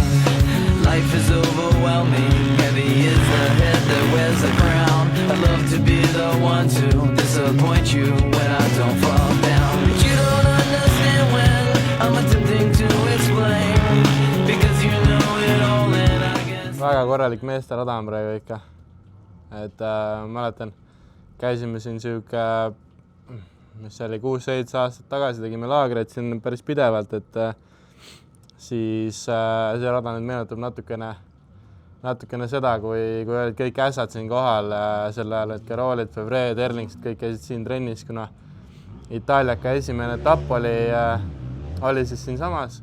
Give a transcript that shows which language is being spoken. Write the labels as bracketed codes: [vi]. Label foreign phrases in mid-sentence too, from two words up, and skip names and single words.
[en] Life is overwhelming, heavy is the head that wears the crown. I'd love to be the one to disappoint you when I don't fall down. But you don't understand when I'm attempting to explain, because you know it all and I guess. [et] Väga korralik meeste rada on praegu ikka, et mäletan, käisime siin siuke mis oli 6-7 aastat tagasi, tegime laagreid siin päris pidevalt, et siis see rada nüüd meenutab natukene seda, kui olid kõik ässad siin kohal sel ajal, et Carolit, Fevre, Terlingsid, kõik käisid siin trennis, kuna Itaaliaka esimene etapp oli siis siin samas.